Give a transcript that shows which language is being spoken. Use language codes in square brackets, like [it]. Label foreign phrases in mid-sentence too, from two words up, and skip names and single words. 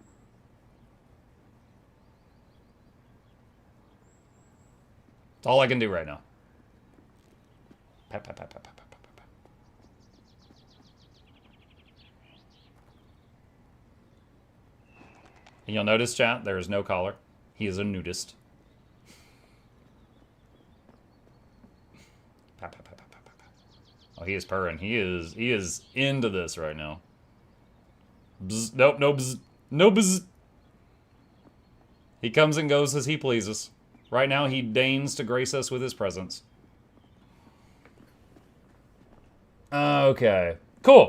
[en] It's all I can do right now. Pat, pat, pat, pat, pat, pat, pat, pat. And you'll notice, chat, there is no collar. He is a nudist. Pat, pat, pat, pat, pat, pat, pat. Oh, he is purring. He is into this right now. Bzz, nope, no bzz, no bzz. He comes and goes as he pleases. Right now, he deigns to grace us with his presence. Okay, cool.